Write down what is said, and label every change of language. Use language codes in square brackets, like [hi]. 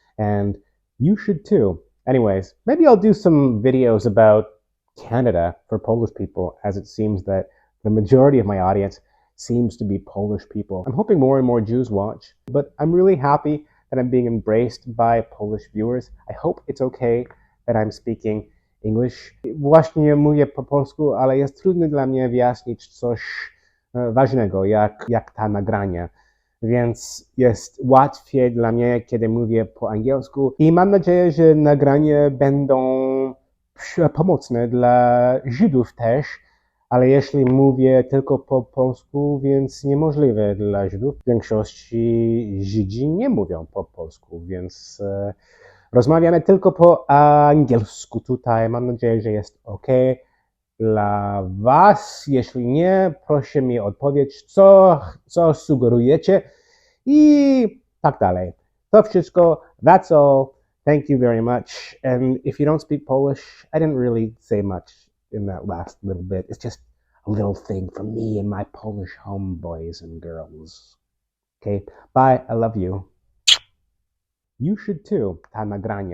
[en] And you should too. Anyways, maybe I'll do some videos about Canada for Polish people, as it seems that the majority of my audience seems to be Polish people. I'm hoping more and more Jews watch, but I'm really happy that I'm being embraced by Polish viewers. I hope it's okay that I'm speaking English. [pl] Właśnie mówię po polsku, ale jest trudno dla mnie wyjaśnić coś ważnego, jak ta nagrania. Więc jest łatwiej dla mnie, kiedy mówię po angielsku. I mam nadzieję, że nagrania będą pomocne dla Żydów też, ale jeśli mówię tylko po polsku, więc niemożliwe dla Żydów. W większości Żydzi nie mówią po polsku, więc rozmawiamy tylko po angielsku tutaj. Mam nadzieję, że jest ok dla was. Jeśli nie, proszę mi odpowiedzieć, co sugerujecie i tak dalej. To wszystko. [en] That's all. Thank you very much. And if you don't speak Polish, I didn't really say much in that last little bit. It's just a little thing for me and my Polish homeboys and girls. Okay, bye. I love you. You should too. [pl] Ta nagrania.